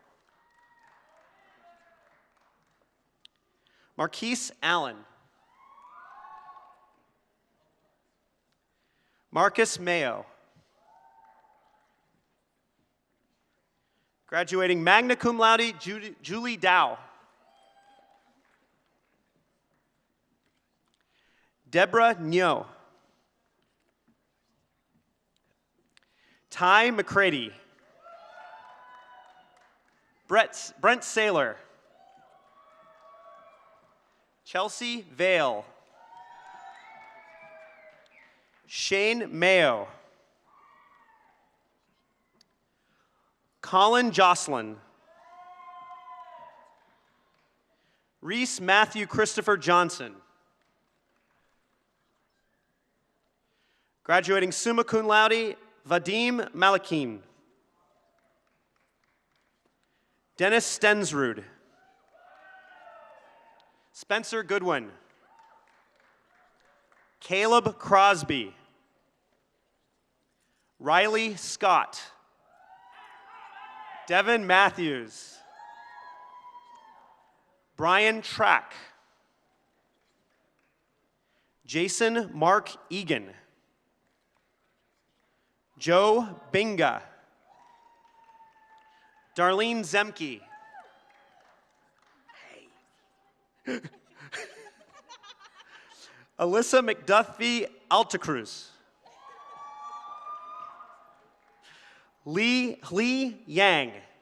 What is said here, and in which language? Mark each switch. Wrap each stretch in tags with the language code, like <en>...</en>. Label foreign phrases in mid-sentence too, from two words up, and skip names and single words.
<en>Marquise Allen. Marcus Mayo. Graduating</en> <la>magna cum laude,</la> <en>Julie Dow. Deborah Nyo. Ty McCready. Brent Saylor. Chelsea Vale. Shane Mayo. Colin Jocelyn. Reese Matthew Christopher Johnson. Graduating</en> <la>summa cum laude,</la> <en>Vadim Malakim. Dennis Stensrud. Spencer Goodwin. Caleb Crosby. Riley Scott. Devin Matthews. Brian Track. Jason Mark Egan. Joe Binga. Darlene Zemke. Hey. Alyssa McDuffie Altacruz. Lee Yang.</en>